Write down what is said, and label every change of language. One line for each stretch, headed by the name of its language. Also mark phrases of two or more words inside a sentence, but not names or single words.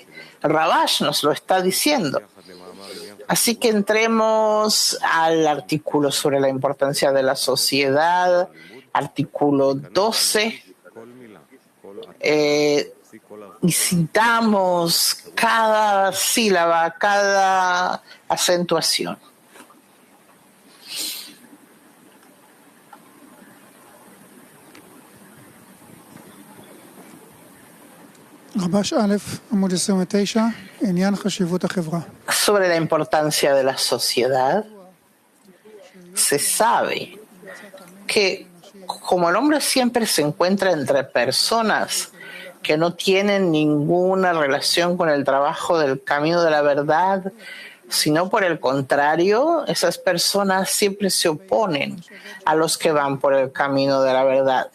Spanish: El Rabash nos lo está diciendo. Así que entremos al artículo sobre la importancia de la sociedad, artículo 12. Y citamos cada sílaba, cada acentuación.
Hebrew: רב"ש א', עמוד 29, עניין חשיבות החברה.
Spanish: Sobre la importancia de la sociedad, se sabe que como el hombre siempre se encuentra entre personas que no tienen ninguna relación con el trabajo del camino de la verdad, sino por el contrario, esas personas siempre se oponen a los que van por el camino de la verdad.